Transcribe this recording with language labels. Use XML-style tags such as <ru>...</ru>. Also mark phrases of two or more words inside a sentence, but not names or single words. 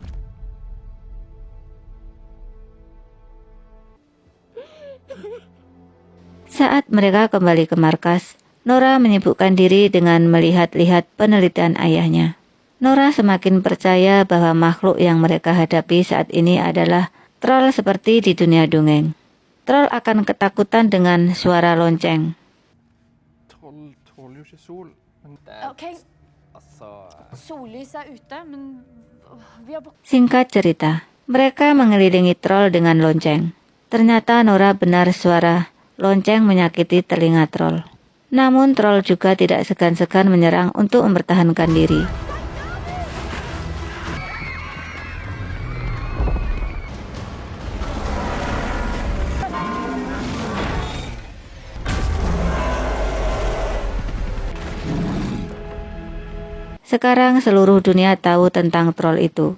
<id>Saat mereka kembali ke markas, Nora menyibukkan diri dengan melihat-lihat penelitian ayahnya. Nora semakin percaya bahwa makhluk yang mereka hadapi saat ini adalah troll seperti di dunia dongeng. Troll akan ketakutan dengan suara lonceng.</id> <no>Troll tåler jo ikke sol. Men Ok, sollys ute, men vi har</no> <id>Singkat cerita, mereka mengelilingi troll dengan lonceng. Ternyata Nora benar, suara lonceng menyakiti telinga troll. Namun troll juga tidak segan-segan menyerang untuk mempertahankan diri. Sekarang seluruh dunia tahu tentang troll itu.</id>